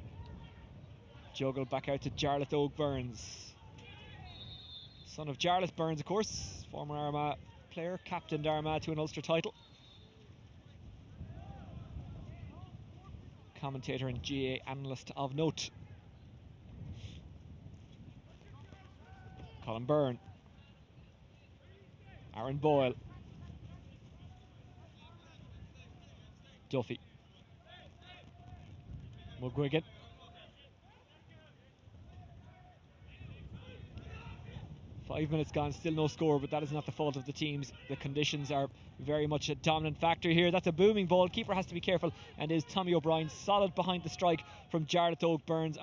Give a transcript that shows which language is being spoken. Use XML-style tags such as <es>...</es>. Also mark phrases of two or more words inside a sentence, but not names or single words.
<en>Juggled back out to Jarlath Oak Burns. Son of Jarlath Burns, of course. Former Armagh player, captained Armagh to an Ulster title. Commentator and GA analyst of note. Colin Byrne. Aaron Boyle. Duffy. McGuigan. Five minutes gone, still no score, but that is not the fault of the teams. The conditions are very much a dominant factor here. That's a booming ball. Keeper has to be careful, and is Tommy O'Brien, solid behind the strike from Jarlath Oak Burns.</en>